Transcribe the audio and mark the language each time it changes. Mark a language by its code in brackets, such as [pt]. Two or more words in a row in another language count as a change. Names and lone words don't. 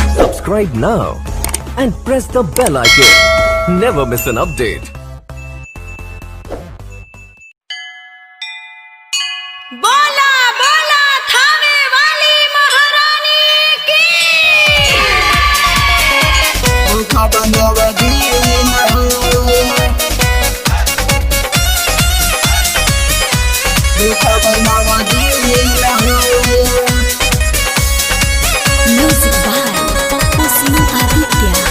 [en] subscribe now and press the bell icon. Never miss an update. [bho] बोला बोला थावे वाली महारानी की। [en] music by पप्पू सिंह आदित्य।